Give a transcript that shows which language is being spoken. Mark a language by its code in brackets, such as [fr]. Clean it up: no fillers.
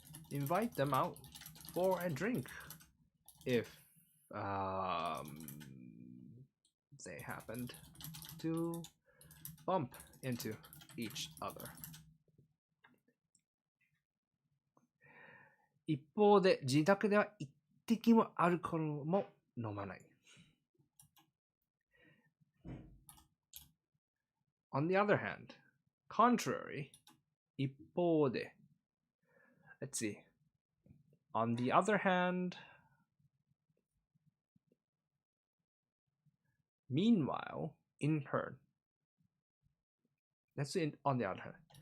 [en] invite them out for a drink if they happened to bump into each other. [ja] 一方で自宅では一滴もアルコールも飲まない。 [en] On the other hand, contrary, 一方で let's see. On the other hand, meanwhile, in turn. Let's see on the other hand.